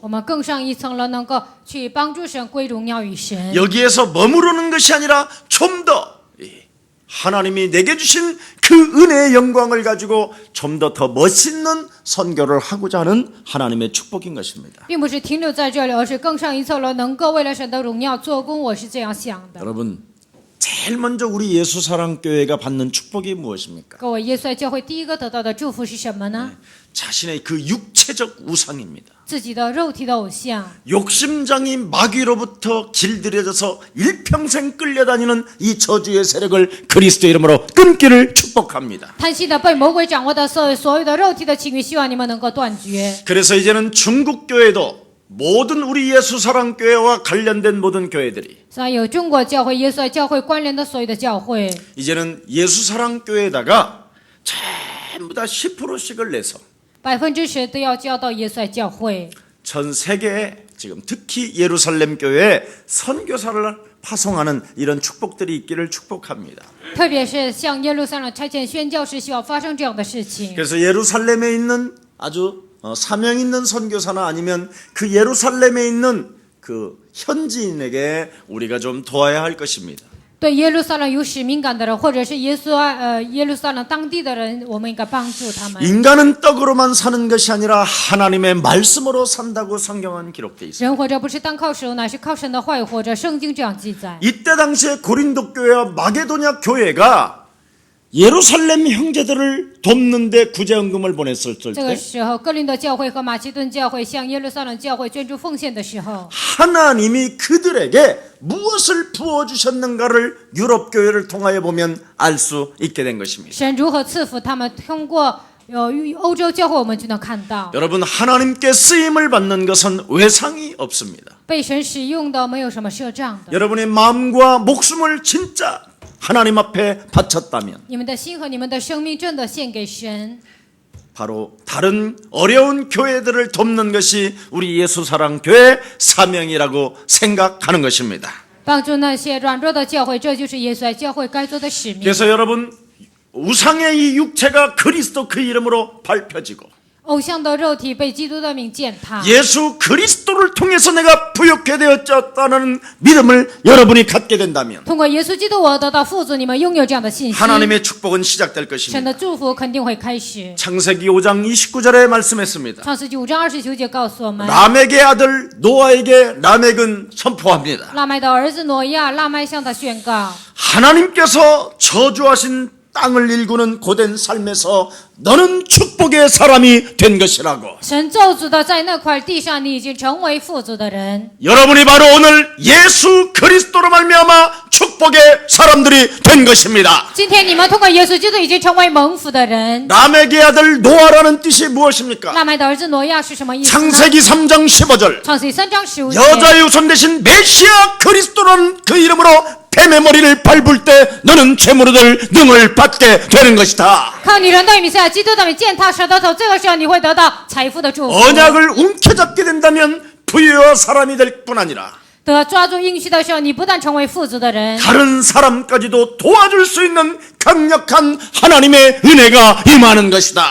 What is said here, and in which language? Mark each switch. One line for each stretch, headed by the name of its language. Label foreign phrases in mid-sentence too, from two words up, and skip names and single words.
Chinese: 我们更上一层楼，能够去帮助神归荣耀与神。
Korean: 여기에서 머무르는 것이 아니라 좀 더 하나님이 내게 주신 그 은혜의 영광을 가지고 좀 더 멋있는 선교를 하고자 하는 하나님의 축복인 것입니다.
Chinese: 并不是停留在这里，而是更上一层楼，能够为了神的荣耀做工。我是这样想的。
Korean: 여러분 제일 먼저 우리 예수사랑교회가 받는 축복이 무엇입니까?
Chinese: 各位，耶稣爱教会第一个得到的祝福是什么呢？
Korean: 자신의 그 육체적 우상입니다.
Chinese: 自己的肉体的偶像。
Korean: 욕심장이 마귀로부터 길들여져서 일평생 끌려다니는 이 저주의 세력을 그리스도 이름으로 끊기를 축복합니다.
Chinese: 贪心的被魔鬼掌握的所有的肉体的情欲，希望你们能够断绝。
Korean: 그래서 이제는 중국교회도 모든 우리 예수사랑교회와 관련된 모든 교회들이
Chinese: 所以有中国教会、耶稣爱教会关联的所有的教会，
Korean: 이제는 예수사랑교회에다가 전부 다 10%씩을 내서
Chinese: 10% 都要交到耶稣爱教会。
Korean: 전 세계에 지금 특히 예루살렘 교회에 선교사를 파송하는 이런 축복들이 있기를 축복합니다.
Chinese: 特别是向耶路撒冷差遣宣教士，希望发生这样的事情。
Korean: 그래서 예루살렘에 있는 아주 사명 있는 선교사나 아니면 그 예루살렘에 있는 그 현지인에게 우리가 좀 도와야 할 것입니다.
Chinese: 对耶路撒冷有使命感的人，或者是耶路撒冷当地的人，我们应该帮助他们。
Korean: 인간은 떡으로만 사는 것이 아니라 하나님의 말씀으로 산다고 성경은 기록되어 있습니다.
Chinese: 人活着不是单靠食物，乃是靠神的话语活着。圣经这样记载。
Korean: 이때 당시에 고린도 교회와 마게도냐 교회가 예루살렘 형제들을 돕는데 구제헌금을 보냈을
Chinese: 这个
Korean: 때
Chinese: 时候，哥林多教会和马其顿教会向耶路撒冷教会捐助奉献的时候，
Korean: 하나님이 그들에게 무엇을 부어주셨는가를 유럽 교회를 통하여 보면 알 수 있게 된 것입니다.
Chinese: 神如何赐福他们，通过欧洲教会，我们就能看到。
Korean: 여러분 하나님께 쓰임을 받는 것은 외상이 없습니다.
Chinese: 被神使用的没有什么赊账的。
Korean: 여러분의 마음과 목숨을 진짜 하나님 앞에 바쳤다면
Chinese: 你们的心和你们的生命真的献给神，
Korean: 바로 다른 어려운 교회들을 돕는 것이 우리 예수사랑교회 사명이라고 생각하는 것입니다.
Chinese: 帮助那些软弱的教会，这就是耶稣爱教会该做的使命。
Korean: 그래서 여러분 우상의 이 육체가 그리스도 그 이름으로 밟혀지고
Chinese: 偶像的肉体被基督的名践踏，
Korean: 예수 그리스도를 통해서 내가 부욕해 되었다는 믿음을 여러분이 갖게 된다면
Chinese: 通过耶稣基督，我得到富足。你们拥有这样的信心，
Korean: 하나님의 축복은 시작될
Chinese: 神
Korean: 것입니다.
Chinese: 的祝福肯定会开始。
Korean: 창세기 5장 29절에 말씀했습니다.
Chinese: 创世纪5章29节告诉我们，
Korean: 라멕의 아들 노아에게 라멕은 선포합니다.
Chinese: 拉麦的儿子挪亚，拉麦向他宣告：
Korean: 하나님께서 저주하신 땅을 일구는 고된 삶에서 너는 축복의 사람이 된 것이라고.
Chinese: 神咒诅的在那块地上，你已经成为富足的人。
Korean: 여러분이 바로 오늘 예수 그리스도로 말미암아 축복의 사람들이 된 것입니다.
Chinese: 今天你们通过耶稣基督已经成为蒙福的人。
Korean: 라멕의 아들 노아라는 뜻이 무엇입니까?
Chinese: 拉麦的儿子挪亚是什么意思呢？
Korean: 창세기 3장 15절
Chinese: 创世记3章15节。
Korean: 여자의 후손 대신 메시아 그리스도라는 그 이름으로 뱀의 머리를 밟을 때 너는 죄물을 능을 받게 되는 것이다.
Chinese: 靠女人对米赛亚基督的名践踏舌头，这个时候你会得到财富的祝福。
Korean: 언약을 움켜잡게 된다면 부유와 사람이 될 뿐 아니라
Chinese: 得抓住应许的时候，你不但成为富足的人，
Korean: 다른 사람까지도 도와줄 수 있는 강력한 하나님의 은혜가 임하는 것이다.